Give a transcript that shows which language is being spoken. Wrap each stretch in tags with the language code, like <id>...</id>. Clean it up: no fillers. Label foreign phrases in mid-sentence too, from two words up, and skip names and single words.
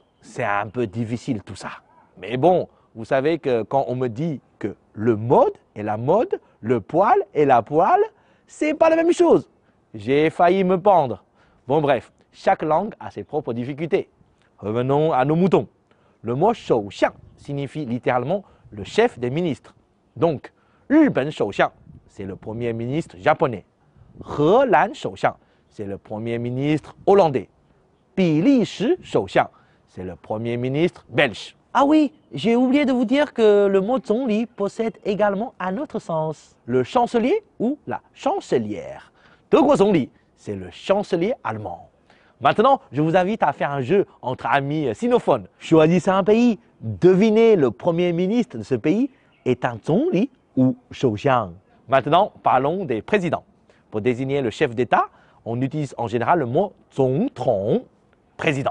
<fr>C'est un peu difficile tout ça. Mais bon, vous savez que quand on me dit que le mode est la mode, le poil est la poêle, c'est pas la même chose. J'ai failli me pendre. Bon bref, chaque langue a ses propres difficultés. Revenons à nos moutons. Le mot shou xiang signifie littéralement le chef des ministres. Donc,</fr> <zh>日本首相,</zh> <fr>c'est le premier ministre japonais.</fr> <zh>荷兰首相,</zh> <fr>c'est le premier ministre hollandais.</fr> <zh>比利时首相,</zh> <fr>c'est le premier ministre belge. Ah oui, j'ai oublié de vous dire que le mot Zhongli possède également un autre sens. Le chancelier ou la chancelière.</fr> <zh>德国总理,</zh> <fr>c'est le chancelier allemand. Maintenant, je vous invite à faire un jeu entre amis sinophones. Choisissez un pays, devinez le premier ministre de ce pays est un Zhongli ou Shouxiang. Maintenant, parlons des présidents. Pour désigner le chef d'État, on utilise en général le mot Zongtong, président.</fr>